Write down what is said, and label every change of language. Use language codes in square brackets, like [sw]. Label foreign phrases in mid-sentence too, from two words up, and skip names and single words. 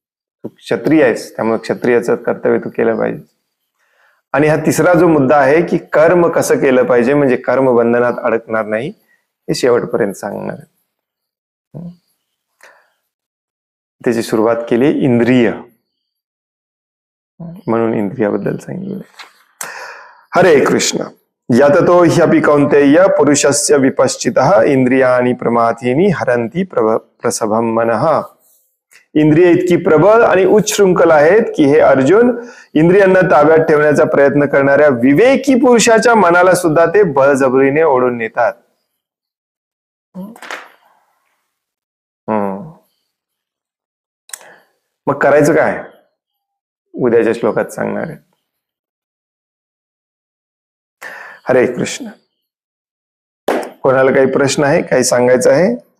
[mr] तू क्षत्रिय आहेस, त्यामुळे क्षत्रियाचं कर्तव्य तू केलं पाहिजे. आणि हा तिसरा जो मुद्दा आहे की कर्म कसं केलं पाहिजे म्हणजे कर्म बंधनात अडकणार नाही हे शेवटपर्यंत सांगणार आहे. त्याची सुरुवात केली इंद्रिय, म्हणून इंद्रियाबद्दल सांगितलं. [sa] हरे कृष्ण. यततो ह्यपि कौन्तेय पुरुषस्य विपश्चितः इंद्रियाणि प्रमाथीनि हरन्ति प्रसभं मनः. [mr] इंद्रिय इतकी प्रबळ आणि उच्छृंखल आहेत की हे अर्जुन, इंद्रियांना ताब्यात ठेवण्याचा प्रयत्न करणाऱ्या विवेकी पुरुषाच्या मनाला सुद्धा ते बळजबरीने ओढून नेतात. मग करायचं काय उद्याच्या श्लोकात सांगणार आहे. [sa] हरे कृष्ण. [mr] कोणाला काही प्रश्न आहे, काही सांगायचं आहे?